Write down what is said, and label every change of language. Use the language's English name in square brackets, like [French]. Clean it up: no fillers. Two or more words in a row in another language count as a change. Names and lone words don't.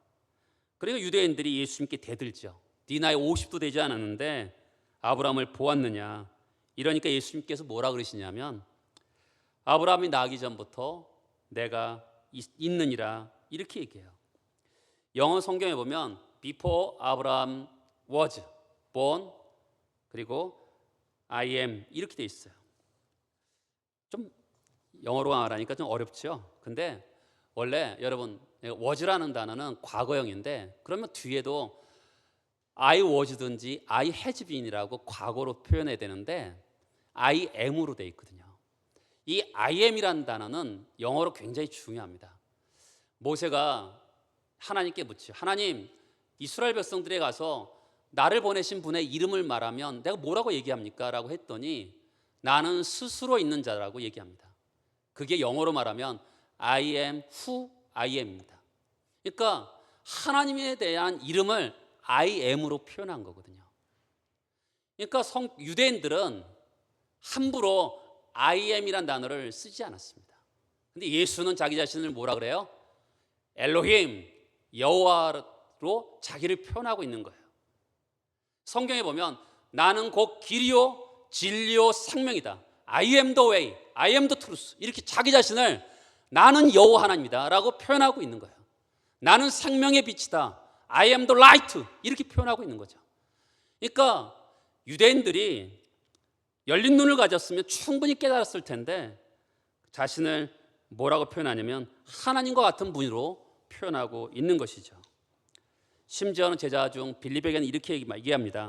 [Korean] 그리고 유대인들이 예수님께 대들죠. 네 나이 50도 되지 않았는데 아브라함을 보았느냐. 이러니까 예수님께서 뭐라 그러시냐면 아브라함이 나기 전부터 내가 있느니라, 이렇게 얘기해요. 영어 성경에 보면 [English] Before Abraham was born, [Korean] 그리고 [English] I am, [Korean] 이렇게 돼 있어요. 좀 영어로 말하니까 좀 어렵죠. 근데 원래 여러분 was라는 단어는 과거형인데, 그러면 뒤에도 [English] I was [Korean] 든지 [English] I has been [Korean] 이라고 과거로 표현해야 되는데 [English] I am [Korean] 으로 돼 있거든요. 이 [English] I am [Korean] 이라는 단어는 영어로 굉장히 중요합니다. 모세가 하나님께 묻죠. 하나님, 이스라엘 백성들에 가서 나를 보내신 분의 이름을 말하면 내가 뭐라고 얘기합니까? 라고 했더니 나는 스스로 있는 자라고 얘기합니다. 그게 영어로 말하면 [English] I am who I am [Korean] 입니다. 그러니까 하나님에 대한 이름을 [English] I am [Korean] 으로 표현한 거거든요. 그러니까 유대인들은 함부로 [English] I am [Korean] 이란 단어를 쓰지 않았습니다. 근데 예수는 자기 자신을 뭐라 그래요? 엘로힘, 여호와로 자기를 표현하고 있는 거예요. 성경에 보면 나는 곧 길이요 진리요 생명이다. [English] I am the way, I am the truth. [Korean] 이렇게 자기 자신을 나는 여호와 하나님이다 라고 표현하고 있는 거예요. 나는 생명의 빛이다. [English] I am the light. [Korean] 이렇게 표현하고 있는 거죠. 그러니까 유대인들이 열린 눈을 가졌으면 충분히 깨달았을 텐데 자신을 뭐라고 표현하냐면 하나님과 같은 분으로 표현하고 있는 것이죠. 심지어는 제자 중 빌립에게는 이렇게 얘기합니다.